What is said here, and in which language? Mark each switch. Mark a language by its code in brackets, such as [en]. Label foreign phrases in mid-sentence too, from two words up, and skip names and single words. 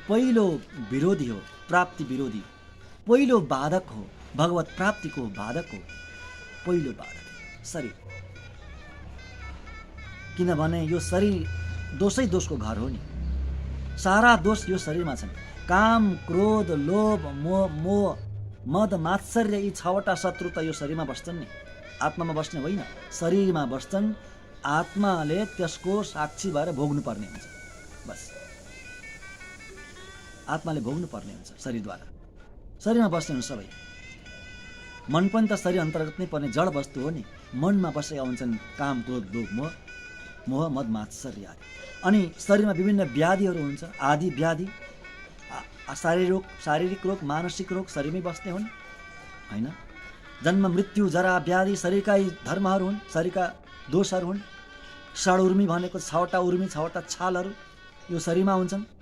[ne] पहिलो विरोधी हो, प्राप्ति विरोधी। पहिलो बाधक हो, भगवत प्राप्तिको बाधक हो। पहिलो बाधक शरीर, किनभने यो शरीर दोषै दोषको घर हो नि। सारा दोष यो शरीरमा छन्। काम, क्रोध, लोभ, मोह, मद, मात्सर्य, यी 6वटा शत्रु त यो शरीरमा बस्छन् नि। आत्मामा बस्ने होइन, शरीरमा बस्छन्। आत्माले त्यसको साक्षी भएर भोग्नुपर्ने हुन्छ। बस आत्माले भोग्नुपर्ने हुन्छ शरीरद्वारा। शरीरमा बस्ने हुन् सबै। मन पनि त शरीर अन्तर्गत नै पर्ने जड वस्तु हो नि। मनमा बसेका हुन्छन् काम, क्रोध, लोभ, मोह, मद, मात्सर्य आदि। अनि शरीरमा विभिन्न व्याधिहरू हुन्छ, आदि व्याधि, शारीरिक रोग, मानसिक रोग शरीरमै बस्ने हुन् होइन। जन्म, मृत्यु, जरा, व्याधि शरीरकै धर्महरू हुन्, शरीरका दोषहरू हुन्। षड उर्मी भनेको 6वटा उर्मी, 6वटा छालहरू यो शरीरमा हुन्छन्।